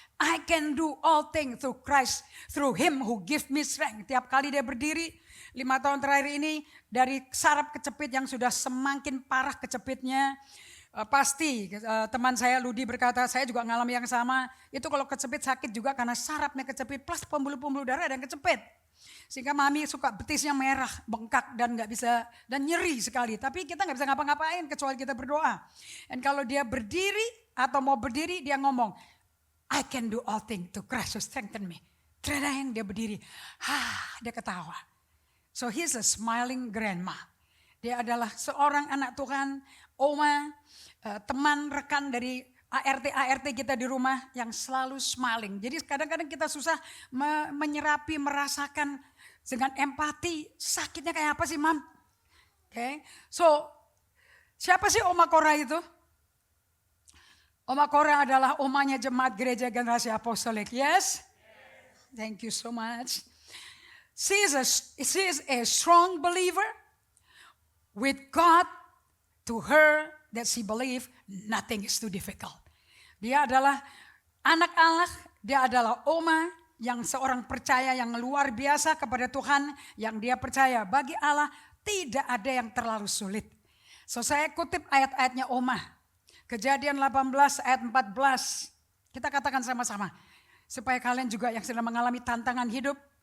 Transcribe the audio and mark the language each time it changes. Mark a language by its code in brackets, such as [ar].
[en] I can do all things through Christ, through Him who gives me strength. [id] Tiap kali dia berdiri, 5 tahun terakhir ini, dari saraf kecepit yang sudah semakin parah kecepitnya, pasti teman saya Ludi berkata, saya juga ngalami yang sama. Itu kalau kecepit sakit juga karena sarafnya kecepit, plus pembuluh-pembuluh darah dan kecepit. Sehingga mami suka betisnya merah, bengkak dan nggak bisa, dan nyeri sekali. Tapi kita nggak bisa ngapa-ngapain kecuali kita berdoa. Dan kalau dia berdiri atau mau berdiri, dia ngomong, [en] I can do all things to Christ who strengthen me. [id] Terang dia berdiri, dia ketawa. [en] So he's a smiling grandma. [id] Dia adalah seorang anak Tuhan, Oma, teman rekan dari ART kita di rumah yang selalu smiling. Jadi kadang-kadang kita susah menyerapi, merasakan dengan empati sakitnya kayak apa sih, Mam? Okay. So siapa sih Oma Kora itu? Oma Kora adalah omanya jemaat gereja generasi apostolik. [en] Yes? Thank you so much. She is a strong believer with God. To her that she believe nothing is too difficult. [id] Dia adalah anak Allah, dia adalah Oma yang seorang percaya yang luar biasa kepada Tuhan, yang dia percaya bagi Allah tidak ada yang terlalu sulit. So saya kutip ayat-ayatnya Oma. Kejadian 18 ayat 14. Kita katakan sama-sama. Supaya kalian juga yang sedang mengalami tantangan hidup,